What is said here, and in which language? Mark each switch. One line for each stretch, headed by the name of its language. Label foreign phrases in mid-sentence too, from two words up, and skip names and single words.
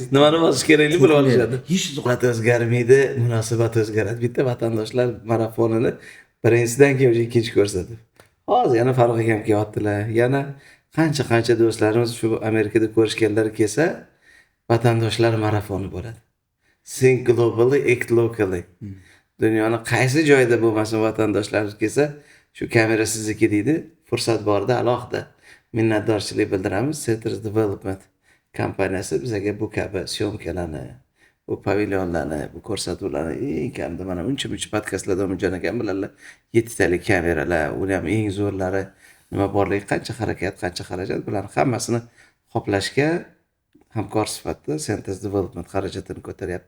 Uzbek: Nimani bosish kerakligini bilib olishadi. Holat o'zgarmaydi, munosabat o'zgaradi. Bitta vatandoshlar marafonini birinchidan keyin ikkinchi ko'rsatdi. Hozir yana Farruh akam kelyaptilar. Yana qancha do'stlarimiz shu Amerikada ko'rishganlar kelsa, vatandoshlar marafoni bo'ladi.
English: Think globally, act locally.
Uzbek: Dunyoning qaysi joyida bo'lmasin vatandoshlarimiz kelsa, shu kamera sizniki deydi. Fursat borda alohida minnatdorchilik bildiramiz. Centers Development kompaniyasi bizga bu kabi syomkalarni, bu pavilyonlarni, bu ko'rsatuvlarni eng kamida mana uncha podkastlarda Umidjon akam bilanlar 7 talik kameralar, uni ham eng zo'rlari nima borligi, qancha harakat, qancha xarajat bularni hammasini qoplashga hamkor sifatida Centers Development xarajatini ko'taryapti.